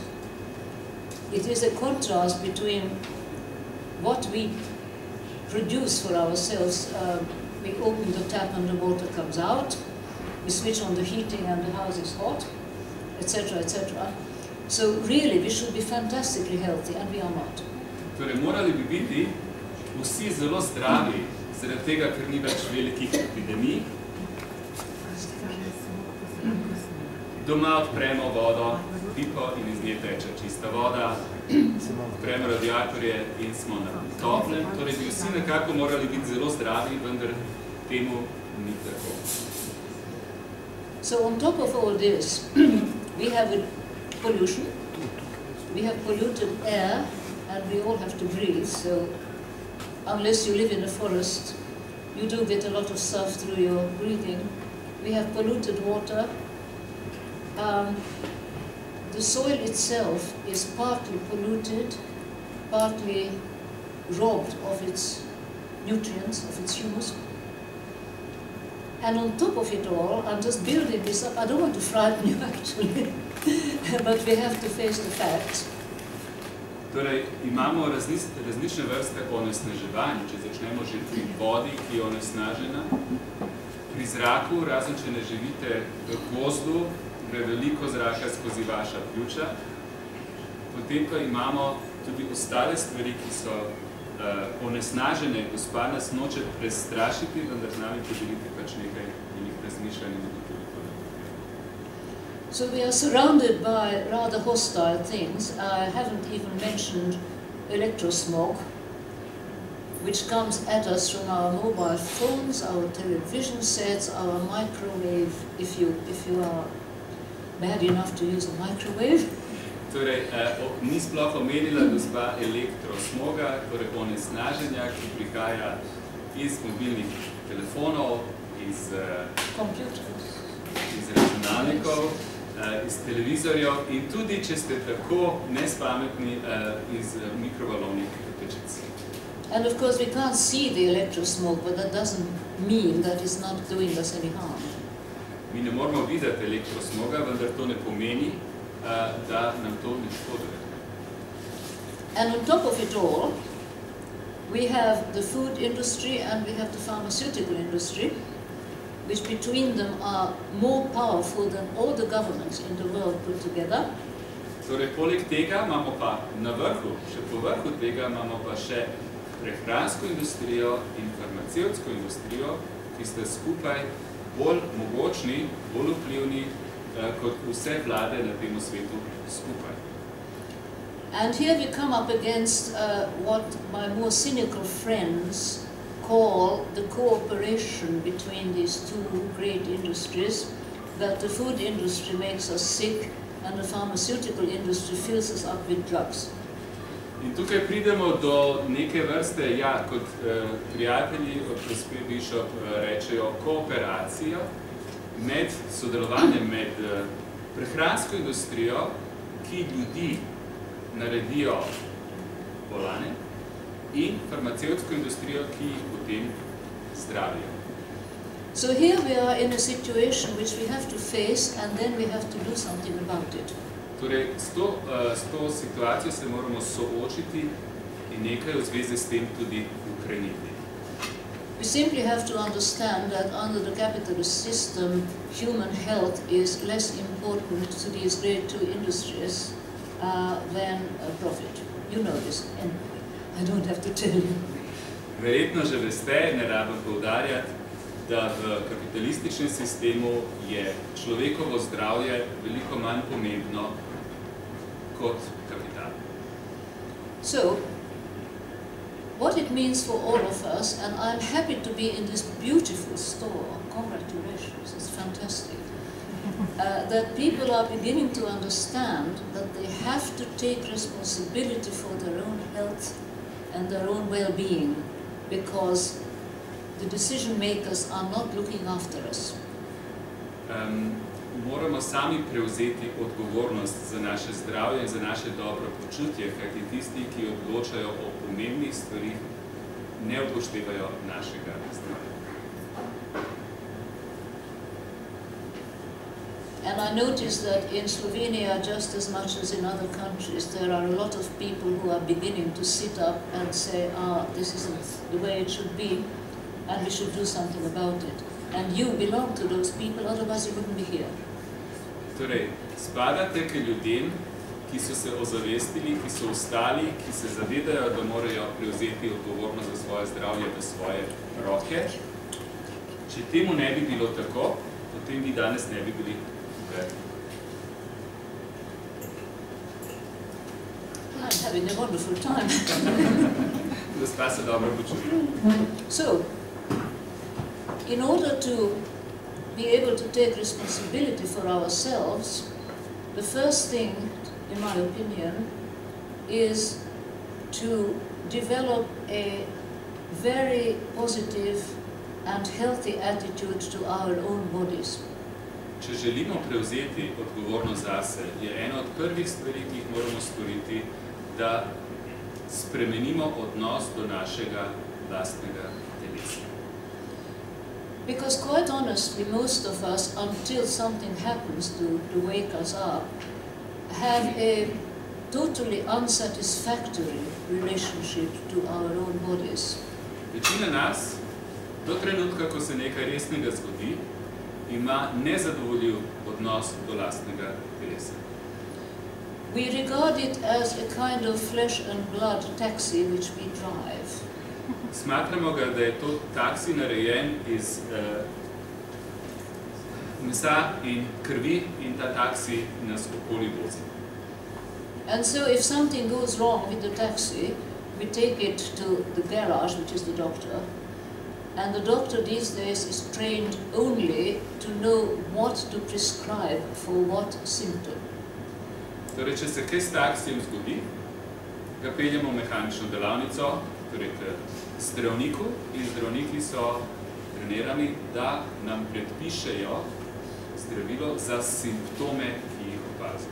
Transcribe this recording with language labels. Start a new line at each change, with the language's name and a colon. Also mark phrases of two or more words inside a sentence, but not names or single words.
English: It is a contrast between what we produce for ourselves. We open the tap and the water comes out, we switch on the heating and the house is hot, etc., etc. So really we should be fantastically healthy and we are not.
Slovenian: Torej, morali bi biti vsi zelo zdravi, zaradi tega, ker ni več velikih epidemij. Doma odpremo vodo, pipo in iz nje teče čista voda, odpremo radiatorje in smo na toplem. Torej bi vsi nekako morali biti zelo zdravi, vendar temu ni tako.
English: So on top of all this, we have pollution, we have polluted air, and we all have to breathe, so unless you live in a forest, you do get a lot of stuff through your breathing. We have polluted water. The soil itself is partly polluted, partly robbed of its nutrients, of its humus. And on top of it all, I'm just building this up. I don't want to frighten you actually, but we have to face the facts.
Slovenian: Torej, imamo različne vrste onesnaževanj, če začnemo že pri vodi, ki je onesnažena, pri zraku, razen če ne živite v gozdu, gre veliko zraka skozi vaša pljuča, potem pa imamo tudi ostale stvari, ki so onesnažene. Gospa nas noče prestrašiti, vendar z nami podeliti pač nekaj njih razmišljanj in tudi to.
English: So we are surrounded by rather hostile things. I haven't even mentioned electrosmog. which comes at us from our mobile phones, our television sets, our microwave, if you are bad enough to use a microwave.
Slovenian: Torej, ni sploh omenila gospa elektrosmoga, torej onesnaženja, ki prihaja iz mobilnih telefonov, iz računalnikov, iz televizorjev in tudi, če ste tako nespametni, iz mikrovalovnih pečic.
English: And of course we can't see the electrosmoke, but that doesn't mean that it's not doing us any harm.
Slovenian: Mi ne moramo videti elektrosmoga, vendar to ne pomeni, da nam to ne škoduje.
English: And on top of it all, we have the food industry and we have the pharmaceutical industry, which between them are more powerful than all the governments in the world put together.
Slovenian: Torej, poleg tega imamo pa na vrhu, še po vrhu tega imamo pa še prehransko industrijo in farmacevtsko industrijo, ki sta skupaj bolj mogočni, bolj vplivni kot vse vlade na tem svetu skupaj.
English: And here we come up against what my more cynical friends call the cooperation between these two great industries, that the food industry makes us sick and the pharmaceutical industry fills us up with drugs.
Slovenian: In tukaj pridemo do neke vrste, ja, kot prijatelji od gospe Bishop rečejo, kooperacijo med sodelovanjem med prehransko industrijo, ki ljudi naredijo bolane, in farmacevtsko industrijo, ki jih potem zdravijo.
English: So here we are in a situation which we have to face and then we have to do something about it.
Slovenian: Torej, s to situacijo se moramo soočiti in nekaj v zvezi s tem tudi ukreniti.
English: We simply have to understand that under the capitalist system, human health is less important to these great two industries than profit. You know this, and I don't have to tell you.
Slovenian: Verjetno že veste, ne rabim poudarjati, da v kapitalističnem sistemu je človekovo zdravje veliko manj pomembno kot kapital.
English: So, what it means for all of us, and I'm happy to be in this beautiful store, congratulations, it's fantastic, that people are beginning to understand that they have to take responsibility for their own health and their own well-being, because the decision makers are not looking after us.
Slovenian: Moramo sami prevzeti odgovornost za naše zdravje in za naše dobro počutje, kajti tisti, ki odločajo o pomembnih stvarih, ne upoštevajo našega zdravja.
English: And I noticed that in Slovenia, just as much as in other countries, there are a lot of people who are beginning to sit up and say, this isn't the way it should be, and we should do something about it. And you belong to those people, otherwise you wouldn't be here.
Slovenian: Torej, spadate k ljudem, ki so se ozavestili, ki so vstali, ki se zavedajo, da morajo prevzeti odgovornost za svoje zdravje v svoje roke. Če temu ne bi bilo tako, potem vi danes ne bi bili tukaj.
English: I'm having a wonderful time.
Slovenian: Gospa se dobro počuti.
English: So, in order to be able to take responsibility for ourselves, the first thing, in my opinion, is to develop a very positive and healthy attitude to our own bodies.
Slovenian: Če želimo prevzeti odgovornost zase, je ena od prvih stvari, ki jih moramo storiti, da spremenimo odnos do našega lastnega telesa.
English: Because quite honestly, most of us, until something happens to wake us up, have a totally unsatisfactory relationship to our own bodies.
Slovenian: Večina nas, do trenutka, ko se nekaj resnega zgodi, ima nezadovoljiv odnos do lastnega telesa.
English: We regard it as a kind of flesh and blood taxi which we drive.
Slovenian: Smatramo ga, da je to taksi narejen iz mesa in krvi in ta taksi nas okoli vozi.
English: And so if something goes wrong with the taxi, we take it to the garage, which is the doctor, and the doctor these days is trained only to know what to prescribe for what symptom.
Slovenian: Torej, če se kaj s taksijem zgodi, ga peljemo v mehanično delavnico, torej k zdravniku, in zdravniki so trenirani, da nam predpišejo zdravilo za simptome, ki jih opazijo.